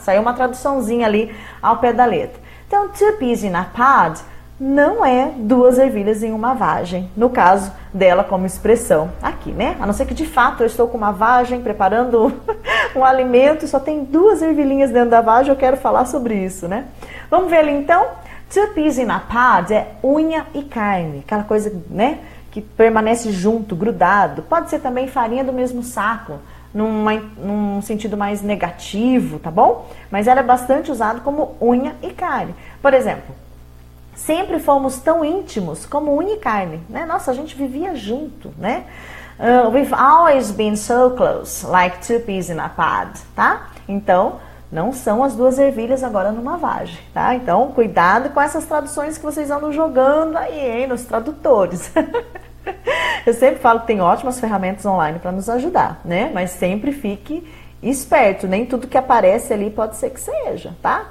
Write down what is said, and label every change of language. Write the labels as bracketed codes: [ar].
[pt] Saiu uma traduçãozinha ali ao pé da letra. Então, [en] two peas in a pod [pt] não é duas ervilhas em uma vagem, no caso dela como expressão aqui, né? A não ser que de fato eu estou com uma vagem preparando um alimento e só tem duas ervilhinhas dentro da vagem, eu quero falar sobre isso, né? Vamos ver ali então? [en] Two peas in a pod [pt] é unha e carne, aquela coisa, né, que permanece junto, grudado. Pode ser também farinha do mesmo saco, num sentido mais negativo, tá bom? Mas ela é bastante usada como unha e carne. Por exemplo, sempre fomos tão íntimos como unha e carne, né? Nossa, a gente vivia junto, né? [en] We've always been so close, like two peas in a pod, tá? [pt] Então, não são as duas ervilhas agora numa vagem, tá? Então, cuidado com essas traduções que vocês andam jogando aí, hein, nos tradutores. Eu sempre falo que tem ótimas ferramentas online para nos ajudar, né? Mas sempre fique esperto, nem tudo que aparece ali pode ser que seja, tá?